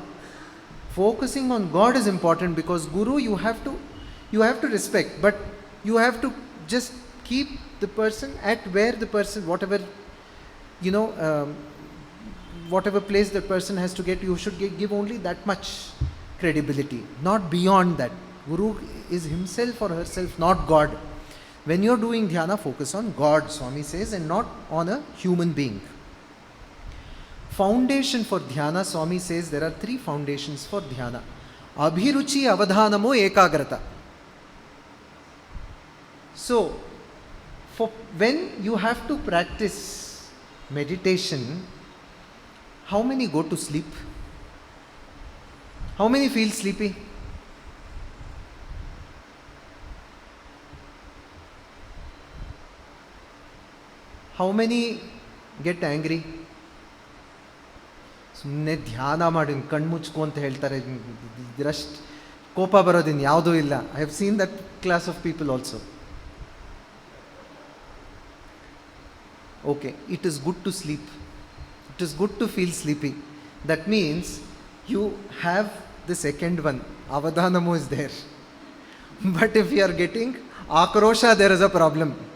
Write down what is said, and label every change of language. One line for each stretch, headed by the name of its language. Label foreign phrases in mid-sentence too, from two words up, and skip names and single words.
English: Focusing on God is important because Guru you have to respect, but you have to just keep the person at where the person, whatever place the person has to get, you should give only that much credibility, not beyond that. Guru is himself or herself, not God. When you are doing dhyana, focus on God, Swami says, and not on a human being. Foundation for dhyana, Swami says there are 3 foundations for dhyana.
Sanskrit: अभिरुचि अवधानमो एकाग्रता.
English: So, for when you have to practice meditation, how many go to sleep? How many feel sleepy? How many get angry?
Kannada: ಸುಮ್ಮನೆ ಧ್ಯಾನ ಮಾಡಿ ಕಣ್ಣು ಮುಚ್ಕೊ ಅಂತ ಹೇಳ್ತಾರೆ, ಇದರಷ್ಟು ಕೋಪ ಬರೋದಿನ್ನು ಯಾವುದೂ ಇಲ್ಲ.
English: I have seen that class of people also. Okay, it is good to sleep. It is good to feel sleepy. That means you have the second one, avadhanamu is there. But if you are getting akrosha, there is a problem.